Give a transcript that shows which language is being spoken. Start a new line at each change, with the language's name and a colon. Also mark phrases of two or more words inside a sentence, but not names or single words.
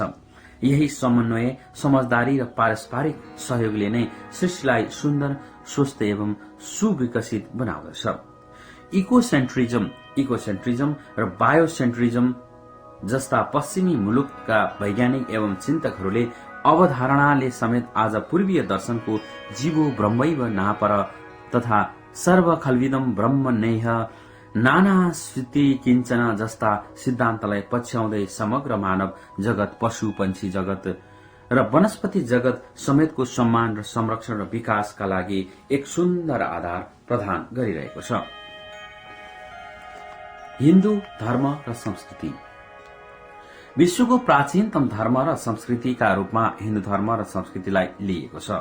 Nepali: यही समन्वय, समझदारी र पारस्परिक सहयोगले नै सृष्टिलाई सुन्दर, स्वस्थ एवं सुविकसित बनाउँदछ। इकोसेन्ट्रिजम र बायोसेन्ट्रिजम जस्ता पश्चिमी मुलुकका वैज्ञानिक एवं चिन्तकहरूले अवधारणाले समेत आज पूर्वीय दर्शनको
Sanskrit: जीवो ब्रह्मैव नापर
Nepali: तथा
Sanskrit: सर्वखल्विदम ब्रह्म नैह नाना स्थिति किञ्चन
Nepali: जस्ता सिद्धान्तलाई पछ्याउँदै समग्र मानव जगत, पशु पंक्षी जगत र वनस्पति जगत समेतको सम्मान र संरक्षण र विकासका लागि एक सुन्दर आधार प्रदान गरिरहेको छ। हिन्दू धर्म र संस्कृति: विश्वको प्राचीनतम धर्म र संस्कृतिका रूपमा हिन्दू धर्म र संस्कृतिलाई लिएको छ।